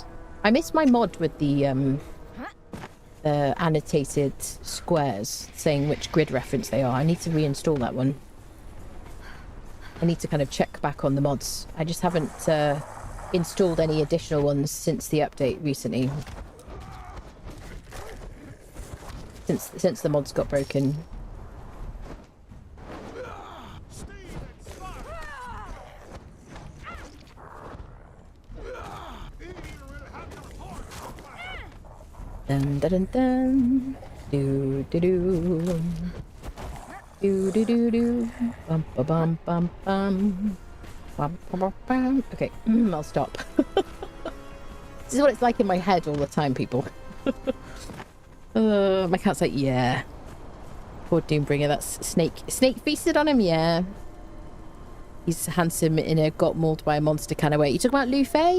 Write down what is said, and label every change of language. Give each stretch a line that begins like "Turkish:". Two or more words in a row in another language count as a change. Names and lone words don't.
English: I missed my mod with the annotated squares saying which grid reference they are. I need to reinstall that one. I need to kind of check back on the mods. I just haven't installed any additional ones since the update recently. Since the mods got broken. Dun dun dun dun. Do do do. Do do do do. Bum ba bum bum bum. Bum bum bum. Okay, I'll stop. This is what it's like in my head all the time, people. My cat's like, yeah. Poor Doombringer, that's Snake feasted on him, yeah. He's handsome in a got mauled by a monster kind of way. You talking about Liu Fei?